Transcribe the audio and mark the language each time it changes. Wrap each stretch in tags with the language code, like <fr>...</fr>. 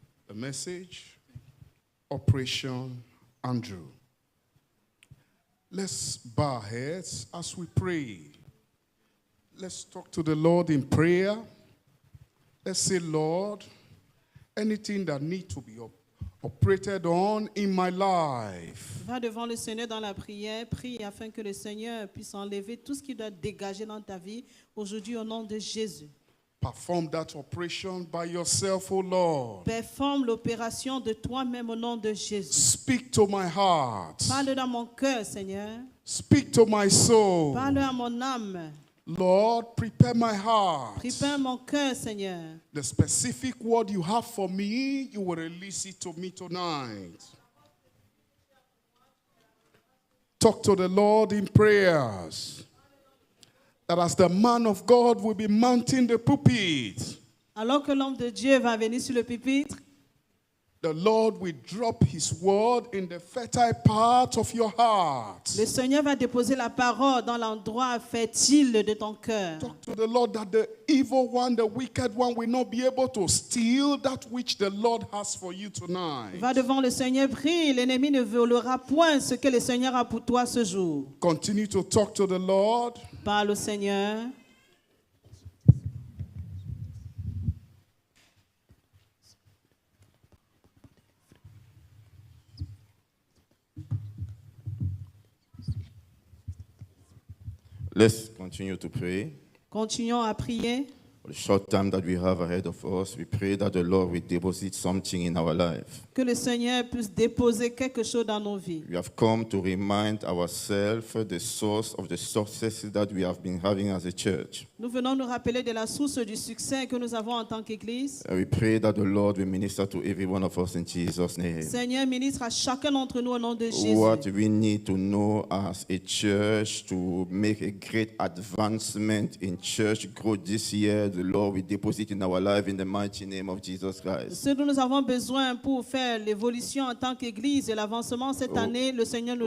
<en>The message, Operation Andrew. Let's bow our heads as we pray. Let's talk to the Lord in prayer. Let's say, Lord, anything that needs to be operated on in my life.</en> <fr>Va devant le Seigneur dans la prière, prie afin que le Seigneur puisse enlever tout ce qui doit dégager dans ta vie aujourd'hui au nom de Jésus.</fr> <en>Perform that operation by yourself, O Lord.</en> <fr>Performe l'opération de toi-même au nom de Jésus.</fr> <en>Speak to my heart.</en> <fr>Parle dans mon cœur, Seigneur.</fr> <en>Speak to my soul.</en> <fr>Parle à mon âme.</fr> <en>Lord, prepare my heart.</en> <fr>Prépare mon cœur, Seigneur.</fr> <en>The specific word you have for me, you will release it to me tonight. Talk to the Lord in prayers. That as the man of God will be mounting the pulpit,</en> <fr>Alors que l'homme de Dieu va venir sur le pupitre,</fr> <en>the Lord will drop his word in the fertile part of your heart.</en> <fr>le Seigneur va déposer la parole dans l'endroit fertile de ton cœur.</fr> <en>Talk to the Lord that the evil one, the wicked one will not be able to steal that which the Lord has for you tonight.</en> <fr>Va devant le Seigneur, prie, l'ennemi ne volera point ce que le Seigneur a pour toi ce jour.</fr> <en>Continue to talk to the Lord.</en> <fr>Parle au Seigneur.</fr> <en>Let's continue to pray.</en> <fr>Continuons à prier.</fr> <en>For the short time that we have ahead of us, we pray that the Lord will deposit something in our life.</en> <fr>Que le Seigneur puisse déposer quelque chose dans nos vies.</fr> <en>We have come to remind ourselves the source of the successes that we have been having as a church.</en> <fr>Nous venons nous rappeler de la source du succès que nous avons en tant qu'Église.</fr> <en>And we pray that the Lord will minister to every one of us in Jesus' name.</en> <fr>Seigneur, ministre à chacun d'entre nous au nom de Jésus.</fr> <en>What we need to know as a church to make a great advancement in church growth this year, the Lord will deposit in our life in the mighty name of Jesus Christ.</en> <fr>Ce dont nous avons besoin pour faire l'évolution en tant qu'Église et l'avancement cette année, le Seigneur nous</fr>